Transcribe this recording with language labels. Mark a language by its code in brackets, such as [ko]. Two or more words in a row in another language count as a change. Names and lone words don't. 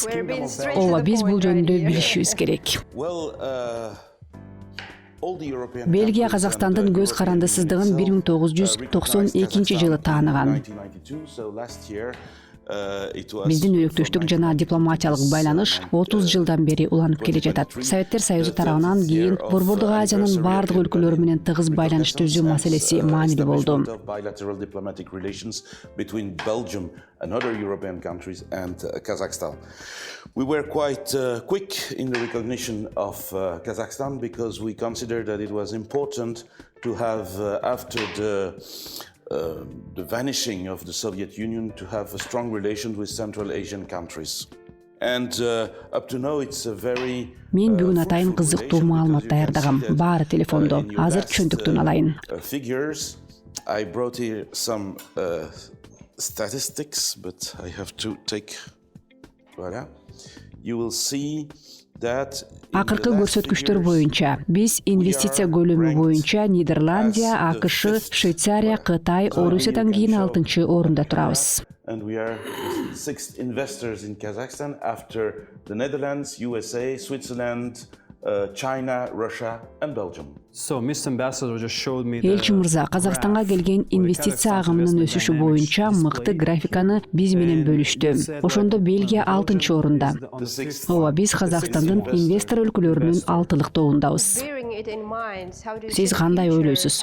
[ky] Ооба, биз бул жөнүндө билишибиз керек. Бельгия Казакстандын көз карандысыздыгын 1992-жылы тааныган. Биздин өнөктөштүк жана дипломатиялык байланыш 30 жылдан бери уланып келе жатат. Советтер Союзу тарабынан кийин Борбордук Азиянын бардык өлкөлөрү менен тыгыз байланыш түзүү маселеси маанилүү болду. [en] We were quite quick in the recognition of Kazakhstan because we considered that it was important to have, after the vanishing of the Soviet Union, to have a strong relation with Central Asian countries. And up to now it's a very [ky] Мен бүгүн атайын кызыктуу маалымат даярдагам. Баары телефондо. Азыр чөнтүктөн алайын. [en] Figures. I brought here some statistics, but I have to take. Voilà. You will see [ky] Акыркы көрсөткүчтөр боюнча биз инвестиция көлөмү боюнча Нидерландия, АКШ, Швейцария, Кытай, Орусиядан кийин 6-орунда турабыз. [en] And we are the sixth investors in Kazakhstan after the Netherlands, USA, Switzerland, China, Russia and Belgium. [ky] Элчи мырза, Казакстанга келген инвестиция агымынын өсүшү боюнча мыкты графиканы биз менен бөлүштү. Ошондо Бельгия 6-орунда. Ооба, биз Казакстандын инвестор өлкөлөрүнүн 6-тобундабыз. Сиз кандай ойлойсуз?